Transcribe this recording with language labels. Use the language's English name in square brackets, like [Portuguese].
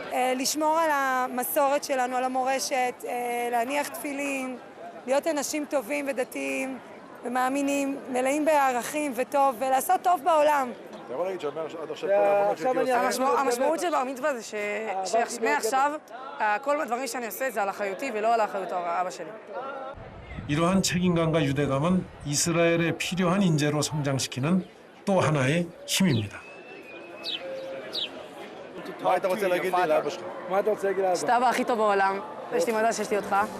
[Hebrew] לשמור על המסורת שלנו, על המורשת, להניח תפילין, להיות אנשים טובים ודתיים ומאמינים, מלאים בערכים וטוב, ולעשות טוב בעולם. אתה יכול להגיד שעד עכשיו המשמעות של בר מצווה זה שמעכשיו כל הדברים שאני עושה זה על אחריותי ולא על אחריות אבא שלי. [Korean] 이러한 책임감과 유대감은 이스라엘에 필요한 인재로 성장시키는 또 하나의 힘입니다. [Hebrew] מה אתה רוצה להגיד לי לאבא שלך? מה אתה רוצה להגיד לאבא? שאתה אבא הכי טוב בעולם, יש לי מזל שיש לי אותך.